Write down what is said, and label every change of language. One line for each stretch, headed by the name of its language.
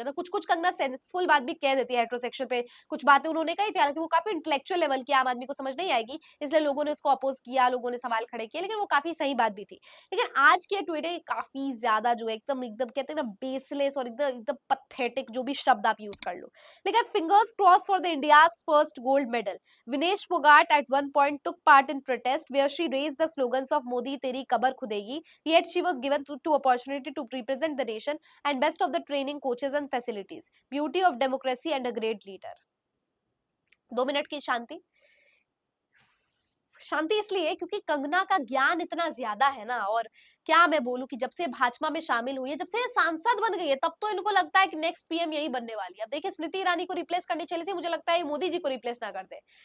Hindi: मतलब कुछ कुछ कंगना सेंसफुल बात भी कह देती है, हेटेरोसेक्सुअल पे कुछ बातें उन्होंने कही थी, हालांकि वो काफी इंटेलेक्चुअल लेवल की, आम आदमी को समझ नहीं आएगी, इसलिए लोगों ने उसको अपोज किया, लोगों ने सवाल खड़े किए, लेकिन वो काफी सही बात भी थी। लेकिन आज के ट्वीट काफी ज्यादा जो है एकदम एकदम कहते हैं ना बेसलेस और एकदम एकदम पथेटिक, जो भी शब्द आप यूज कर लो।
English: लेकिन fingers cross for the India's first gold medal. Vinesh Fogart at one point took part in protest where she raised the slogans of
Hindi: Modi Teri Kabar Khudegi,
English: yet she was given to opportunity to represent the nation and best of the training, coaches and facilities. Beauty of democracy and a great leader.
Hindi: 2 minute की शांति। शांति इसलिए क्योंकि कंगना का ज्ञान इतना ज्यादा है ना, और क्या मैं बोलूं कि जब से भाजपा में शामिल हुई है, जब से ये सांसद बन गई है, तब तो इनको लगता है कि नेक्स्ट पीएम यही बनने वाली है। अब देखिए, स्मृति ईरानी को रिप्लेस करनी चाहिए थी, मुझे लगता है मोदी जी को रिप्लेस ना करते।